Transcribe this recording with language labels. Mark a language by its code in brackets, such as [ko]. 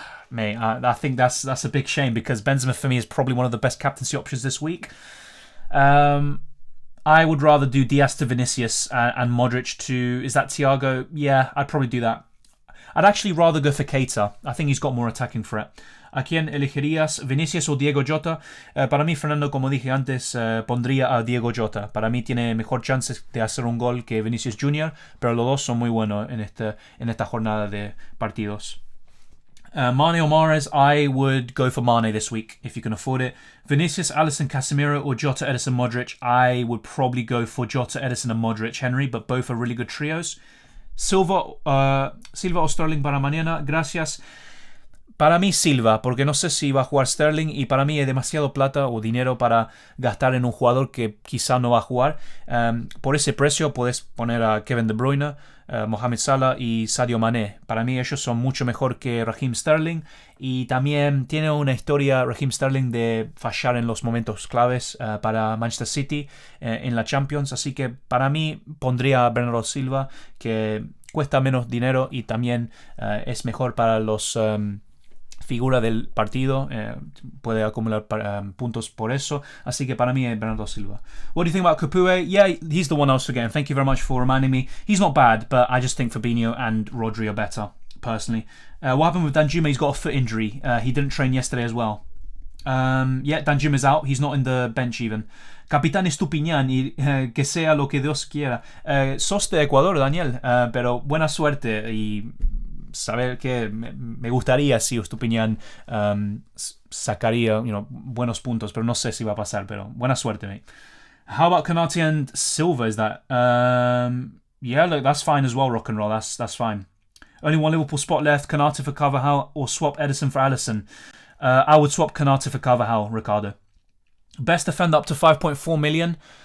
[en] mate, I think that's a big shame because Benzema for me is probably one of the best captaincy options this week. I would rather do Diaz to Vinicius and Modric to... Is that Thiago? Yeah, I'd probably do that. I'd actually rather go for Keita. I think he's got more attacking threat. [es] ¿A quién elegirías? ¿Vinicius o Diego Jota? Para mí, Fernando, como dije antes, pondría a Diego Jota. Para mí tiene mejor chances de hacer un gol que Vinicius Jr., pero los dos son muy buenos en esta jornada de partidos. [en] Mane or Mahrez, I would go for Mane this week if you can afford it. Vinicius, Alisson, Casemiro, or Jota, Edison, Modric. I would probably go for Jota, Edison, and Modric, Henry, but both are really good trios. [es] Silva o Sterling para mañana, gracias. Para mí Silva, porque no sé si va a jugar Sterling y para mí es demasiado plata o dinero para gastar en un jugador que quizá no va a jugar. Por ese precio puedes poner a Kevin De Bruyne, Mohamed Salah y Sadio Mané. Para mí ellos son mucho mejor que Raheem Sterling y también tiene una historia Raheem Sterling de fallar en los momentos claves para Manchester City en la Champions. Así que para mí pondría a Bernardo Silva, que cuesta menos dinero y también es mejor para los... figura del partido, puede acumular puntos por eso, así que para mí es Bernardo Silva. [en] What do you think about Capoue? Yeah, he's the one I was forgetting. Thank you very much for reminding me. He's not bad, but I just think Fabinho and Rodri are better, personally. What happened with Danjuma? He's got a foot injury. He didn't train yesterday as well. Yeah, Danjuma's out. He's not in the bench even. [es] Capitán Estupiñán y que sea lo que Dios quiera. Sos de Ecuador, Daniel, pero buena suerte y... saber que me gustaría si Estupiñán sacaría buenos puntos, pero no sé si va a pasar, pero buena suerte, mate. [en] How about Konate and Silva? Is that yeah, look, that's fine as well, rock and roll. That's fine. Only one Liverpool spot left. Konate for Carvajal or swap Edison for Alisson? I would swap Konate for Carvajal, Ricardo. Best defender up to 5.4 million.